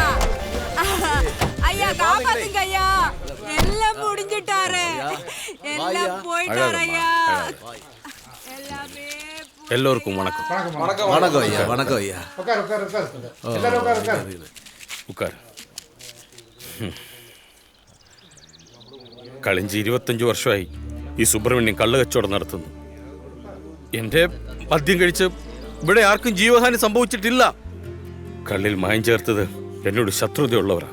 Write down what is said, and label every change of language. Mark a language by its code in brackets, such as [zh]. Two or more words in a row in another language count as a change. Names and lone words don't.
[ta] ஐயா காப்பாத்துங்க ஐயா. எல்லாம் முடிஞ்சிட்டாரே. எல்லாம் போயிட்டாரு ஐயா. எல்லாமே எல்லோருக்கும் வணக்கம். வணக்கம் ஐயா. வணக்கம் ஐயா. ഉക്കാർ. [ml] കഴിഞ്ഞ 25 വർഷമായി ഈ സുബ്രഹ്മണ്യം കള്ള് കച്ചവടം നടത്തുന്നു. എൻ്റെ മദ്യം കഴിച്ച് ഇവിടെ ആർക്കും ജീവഹാനി സംഭവിച്ചിട്ടില്ല. കള്ളിൽ മായം ചേർത്തത് എന്നോട് ശത്രുതയുള്ളവരാണ്.